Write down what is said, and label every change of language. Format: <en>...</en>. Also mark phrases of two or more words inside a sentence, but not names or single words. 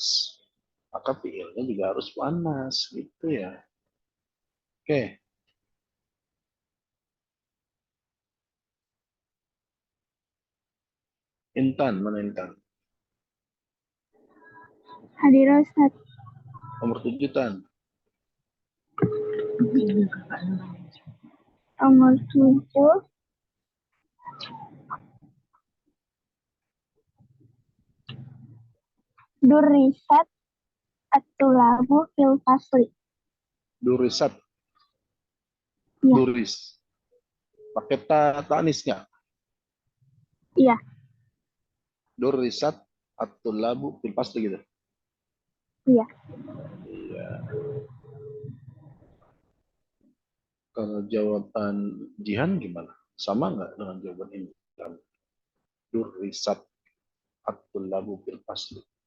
<id>Maka fiilnya juga harus mu'annas. Gitu ya. Oke. Intan, mana Intan? Hadir Ustaz. Nomor 7 Tan. Nomor 7.</id> <ar>دُرِسَت الطلابُ في الفصلِ. Durisat.</ar> <id>Iya. Duris. Pakai ta'nis nggak? Iya.</id> <ar>دُرِسَت الطلابُ في الفصلِ gitu.</ar> <id>Iya. Iya. Kalau jawaban Jihan gimana? Sama nggak dengan jawaban ini?</id> <ar>دُرِسَت الطلابُ في الفصلِ.</ar>